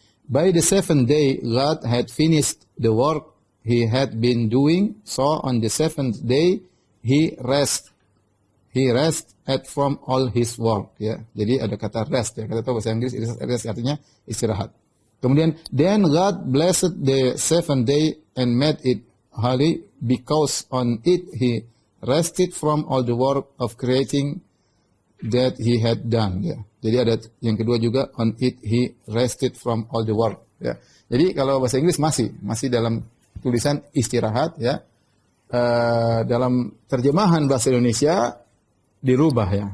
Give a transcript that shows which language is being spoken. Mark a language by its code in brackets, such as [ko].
[en] By the seventh day God had finished the work he had been doing, so on the seventh day he rest from all his work ya. [id] Jadi ada kata rest ya. Kita tahu bahasa Inggris rest artinya istirahat. [en] Kemudian then God blessed the seventh day and made it holy, because on it he rested from all the work of creating that he had done ya. [id] Jadi ada yang kedua juga, [en] on it he rested from all the work ya. [id] Jadi kalau bahasa Inggris masih dalam tulisan istirahat ya. Dalam terjemahan bahasa Indonesia dirubah ya.